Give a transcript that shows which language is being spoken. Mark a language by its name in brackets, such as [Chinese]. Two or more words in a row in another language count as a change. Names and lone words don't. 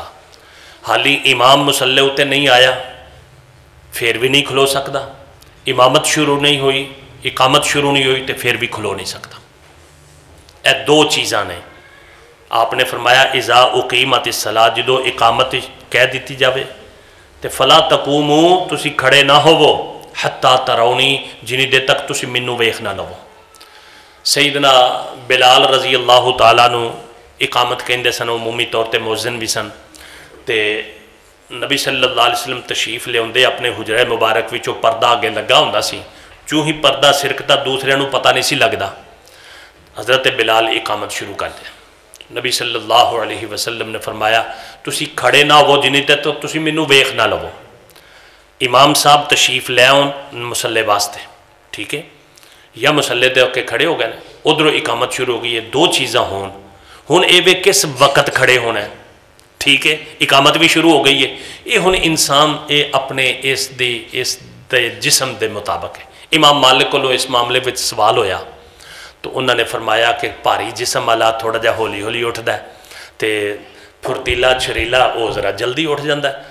[Punjabi] حالی امام مصلے اتے نہیں آیا فیر بھی نہیں کھلو سکتا، امامت شروع نہیں ہوئی، اقامت شروع نہیں ہوئی تو فیر بھی کھلو نہیں سکتا. یہ دو چیزاں نے آپ نے فرمایا, [Arabic] إذا أقيمت الصلاة, [Punjabi] جو اقامت کہہ دی جائے تو [Arabic] فلا تقوموا, [Punjabi] تسی کھڑے نہ ہووو, [Arabic] حتى تروني, [Punjabi] جنی دیر تک تسی مینوں ویکھ نہ لوو. سیدنا بلال [Arabic] رضي الله تعالى [Punjabi] نوں اقامت کہتے سن، عمومی طور پر مؤذن بھی سن. تو نبی [Arabic] صلى الله عليه وسلم [Punjabi] تشریف لیاؤندے اپنے حجرے مبارک وچوں پردہ اگے لگا ہندا سی، چوں ہی پردہ سرکدا دوسریاں نوں پتا نہیں سی لگدا، حضرت بلال اقامت شروع کر دتا. نبی [Arabic] صلى الله عليه وسلم [Punjabi] نے فرمایا، تسی کھڑے نہ ہو جنی تک تو تسی مینوں ویکھ نہ لوو. امام صاحب تشریف لے آؤن مصلے واسطے، ٹھیک ہے، یا مصلے تے ہو کے کھڑے ہو گئے، ادھروں اقامت شروع ہو گئی ہے. دو چیزاں ہون، ہن یہ وے کس وقت کھڑے ہونا ہے، ٹھیک ہے، اقامت بھی شروع ہو گئی ہے، یہ ہن انسان یہ اپنے اس دے جسم کے مطابق ہے. [Urdu] امام مالک کو اس معاملے میں سوال ہویا تو انہوں نے فرمایا کہ بھاری جسم والا تھوڑا جا [Punjabi] ہولی ہولی [Urdu] اٹھتا ہے، تو پھرتیلا چھریلا وہ ذرا جلدی اٹھ جاتا ہے.